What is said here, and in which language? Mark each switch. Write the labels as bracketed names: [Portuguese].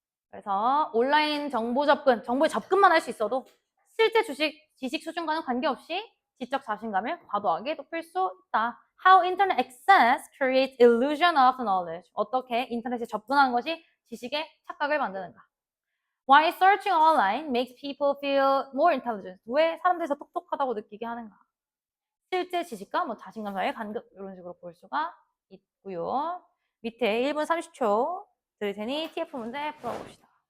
[Korean] 그래서 온라인 정보에 접근만 할 수 있어도 실제 지식 수준과는 관계없이 지적 자신감을 과도하게 높일 수 있다. [English] How internet access creates illusion of knowledge. [Korean] 어떻게 인터넷에 접근하는 것이 지식의 착각을 만드는가. [English] Why searching online makes people feel more intelligent. [Korean] 왜 사람들이 더 똑똑하다고 느끼게 하는가. 실제 지식과 뭐 자신감 사이의 간극 이런 식으로 볼 수가 있고요. 밑에 1분 30초 드릴 테니 TF 문제 풀어봅시다.